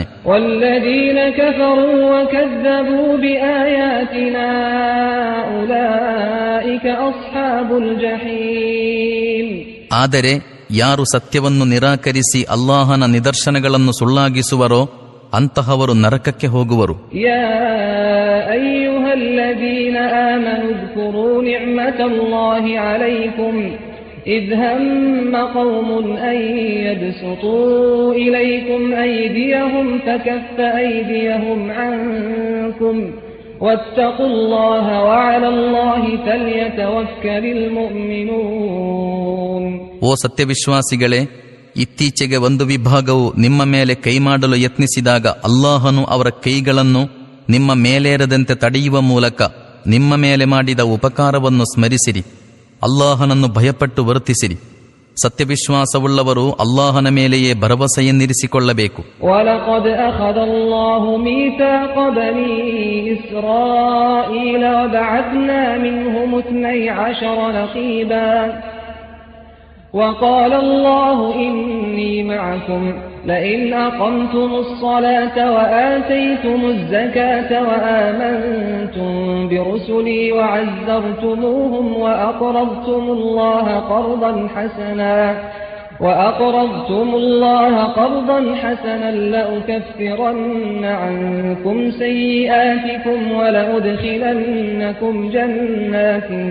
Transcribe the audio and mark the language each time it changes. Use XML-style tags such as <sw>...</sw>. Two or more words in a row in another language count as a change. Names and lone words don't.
<ar>والذين كفروا وكذبوا بآياتنا أولئك أصحاب الجحيم.</ar> <kn>ಆದರೆ ಯಾರು ಸತ್ಯವನ್ನು ನಿರಾಕರಿಸಿ ಅಲ್ಲಾಹನ ನಿದರ್ಶನಗಳನ್ನು ಸುಳ್ಳಾಗಿಸುವರೋ ಅಂತಹವರು ನರಕಕ್ಕೆ ಹೋಗುವರು.</kn> <ar>يا أيها الذين آمنوا اذكروا نعمة الله عليكم إذ هم قوم أن يبسطوا إليكم أيديهم فكف أيديهم عنكم واتقوا الله وعلى الله فليتوكل المؤمنون.</ar> <kn>ಓ ಸತ್ಯವಿಶ್ವಾಸಿಗಳೇ, ಇತ್ತೀಚೆಗೆ ಒಂದು ವಿಭಾಗವು ನಿಮ್ಮ ಮೇಲೆ ಕೈಮಾಡಲು ಯತ್ನಿಸಿದಾಗ ಅಲ್ಲಾಹನು ಅವರ ಕೈಗಳನ್ನು ನಿಮ್ಮ ಮೇಲೇರದಂತೆ ತಡೆಯುವ ಮೂಲಕ ನಿಮ್ಮ ಮೇಲೆ ಮಾಡಿದ ಉಪಕಾರವನ್ನು ಸ್ಮರಿಸಿರಿ. ಅಲ್ಲಾಹನನ್ನು ಭಯಪಟ್ಟು ವರ್ತಿಸಿರಿ. ಸತ್ಯವಿಶ್ವಾಸವುಳ್ಳವರು ಅಲ್ಲಾಹನ ಮೇಲೆಯೇ ಭರವಸೆಯನ್ನಿರಿಸಿಕೊಳ್ಳಬೇಕು.</kn> <ar>ولقد أخذ الله ميثاق بني إسرائيل وبعثنا منهم 12 نقيبا وقال الله إني معكم لئن أقمتم الصلاة وآتيتم الزكاة وآمنتم برسلي وعزرتموهم وأقرضتم الله قرضا حسنا لأكفرن عنكم سيئاتكم ولأدخلنكم جنات</ar>